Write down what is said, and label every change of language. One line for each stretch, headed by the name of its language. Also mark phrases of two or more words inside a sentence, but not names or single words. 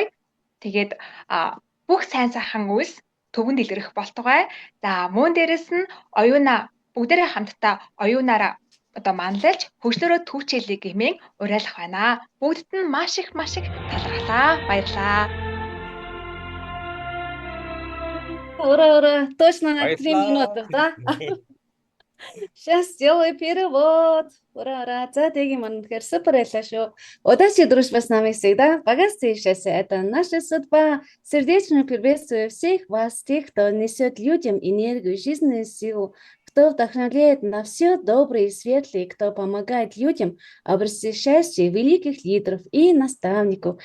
Mongolian: Тэгээд бүх сайн сайхан үйлс төвөнд илэрэх болтугай. За мөн дээрэс нь бүгдээрээ хамтдаа оюунаараа манлайлж хөгжлөөрөө түүчээлээ гэмээн уриалах байна. Бүгдд нь маш их талархлаа. Баярлалаа.
Russian: Ура, точно на 3 минуты, да? Сейчас сделаю перевод. Ура.
Mongolian: За, тэгэхээр супер байлаа шүү.
Russian: Удачи, дружба с нами всегда. Богатство это наша судьба. Сердечно приветствую всех вас, тех, кто несет людям энергию, жизненную силу, кто вдохновляет на все доброе и светлое, кто помогает людям обрести счастье, великих лидеров и наставников.